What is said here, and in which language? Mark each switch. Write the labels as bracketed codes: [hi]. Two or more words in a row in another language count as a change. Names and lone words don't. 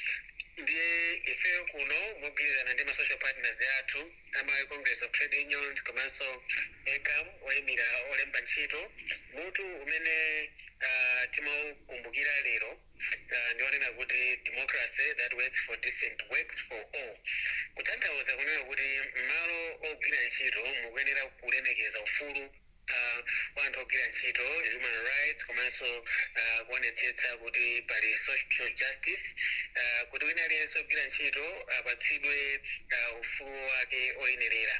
[ny] Ndiye ife ku partners yathu ama Congress of Trade Unions komanso ECAM oyimira olemba ntchito mutu umene timaukumbukira lero ndionena kuti [en] democracy that works for decent works for all. [ny] Kutanthauza kunena kuti malo ogwira ntchito mukuyenera kulemekeza ufulu wanthu ogwira ntchito, [en] human rights [ny] komanso kuonetsetsa kuti pali [en] social justice, [ny] kuti wina aliyense ogwira ntchito apatsidwe ufulu wake oyenerera.